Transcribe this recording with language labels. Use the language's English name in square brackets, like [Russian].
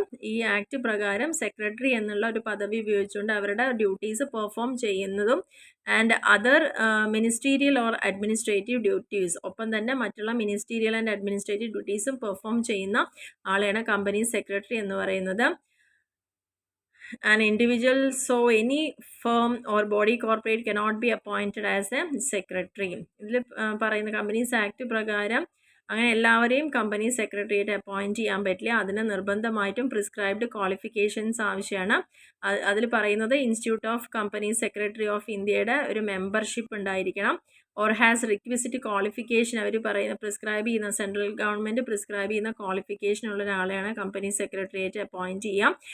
[Malayalam] ഈ ആക്ട് പ്രകാരം സെക്രട്ടറി എന്നുള്ള ഒരു പദവി ഉപയോഗിച്ചുകൊണ്ട് അവരുടെ ഡ്യൂട്ടീസ് പെർഫോം ചെയ്യുന്നതും and other ministerial or administrative duties, ഒപ്പം തന്നെ മറ്റുള്ള മിനിസ്റ്റീരിയൽ ആൻഡ് അഡ്മിനിസ്ട്രേറ്റീവ് ഡ്യൂട്ടീസും പെർഫോം ചെയ്യുന്ന ആളെയാണ് കമ്പനി സെക്രട്ടറി എന്ന് പറയുന്നത്. [English] An individual, so any firm or body corporate cannot be appointed as a secretary. [Malayalam] ഇതിൽ പറയുന്ന കമ്പനീസ് ആക്ട് പ്രകാരം അങ്ങനെ എല്ലാവരെയും കമ്പനി സെക്രട്ടറിയായിട്ട് അപ്പോയിൻറ്റ് ചെയ്യാൻ പറ്റില്ല. അതിന് നിർബന്ധമായിട്ടും പ്രിസ്ക്രൈബ്ഡ് ക്വാളിഫിക്കേഷൻസ് ആവശ്യമാണ്. അതിൽ പറയുന്നത് institute of company secretary of ഇന്ത്യയുടെ ഒരു മെമ്പർഷിപ്പ് ഉണ്ടായിരിക്കണം. [English] or has requisite qualification, [Malayalam] അവർ പറയുന്ന പ്രിസ്ക്രൈബ് ചെയ്യുന്ന സെൻട്രൽ ഗവൺമെൻറ് പ്രിസ്ക്രൈബ് ചെയ്യുന്ന ക്വാളിഫിക്കേഷൻ ഉള്ള ഒരാളെയാണ് കമ്പനി സെക്രട്ടറിയായിട്ട് അപ്പോയിൻറ്റ് ചെയ്യാം.